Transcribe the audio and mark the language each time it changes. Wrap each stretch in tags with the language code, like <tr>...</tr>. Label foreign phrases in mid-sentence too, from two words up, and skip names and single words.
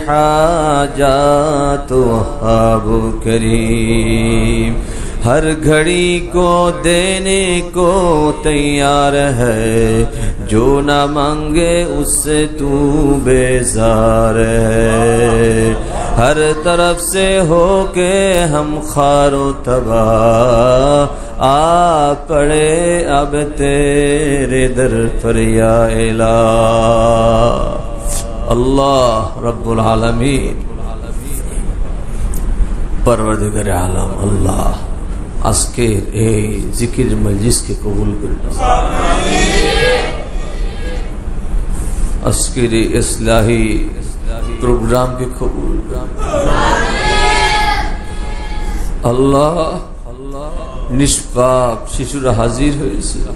<ur>حاجات وہاب کریم ہر گھڑی کو دینے کو تیار ہے جو نہ مانگے اس سے تو بیزار ہے ہر طرف سے ہو کے ہم خوار و تباہ آ پڑے اب تیرے در پر یا الہ اللہ رب العالمین پروردگار عالم اللہ</ur> <bn>আজকের এই জিকির মজলিসকে কবুল করে নাও আজকের এই ইসলাহি প্রোগ্রামকে কবুল করো আল্লাহ নিষ্পাপ শিশুরা হাজির হয়েছে</bn>